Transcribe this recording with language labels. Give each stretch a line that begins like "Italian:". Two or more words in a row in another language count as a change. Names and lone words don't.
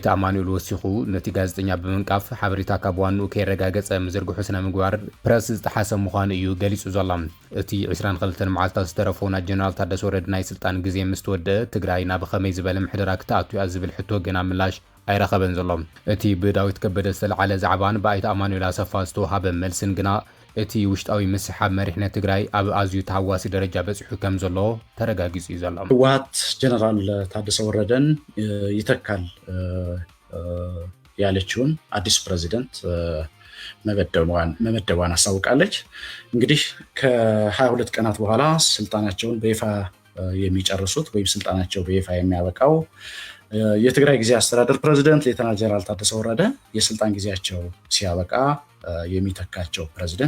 Tigrinya: ኣማኑኤል ወሲኹ ነቲ ጋዜጠኛ ብምንቃፍ ሓበሬታ ካብ ዋንኡ ከይረጋገጸ ምዝርግሑ ስነ ምግባር ፕረስ ዝጠሓሰ ምዃኑ እዩ ገሊጹ ዘሎ። እቲ 22 መዓልታት ዝተረፈ ናይ ጀነራል ታደሰ ወረደ ናይ ስልጣን ግዜ ምስ ተወድአ ትግራይ ናብ ከመይ ዝበለ ምሕደራ ክትኣቱ እያ ዝብል ሕቶ ገና ምላሽ ኣይረኸበን ዘሎ። እቲ ብዳዊት ከበደ ዝተለዓለ ዛዕባን ብኣይተ ኣማኑኤል ኣሰፋ ዝተወሃበ መልስን ግና እቲ ውሽጣዊ ምስሓብ መሪሕነት ትግራይ ኣብ ኣዝዩ ተሃዋሲ ደረጃ በፂሑ ከም ዘሎ ተረጋጊጹ እዩ ዘሎ።
Amharic: ህወሓት ጀነራል ታደሰ ወረደን ይተካል ያለችውን አዲስ ፕሬዚደንት መመደቧን አስታውቃለች። እንግዲህ ከ22 ቀናት በኋላ ስልጣናቸውን በይፋ የሚጨርሱት ወይም ስልጣናቸው በይፋ የሚያበቃው የትግራይ ጊዜ አስተዳደር ፕሬዚደንት ሌተናል ጀነራል ታደሰ ወረደ የስልጣን ጊዜያቸው ሲያበቃ የሚተካቸው ፕሬዚደንት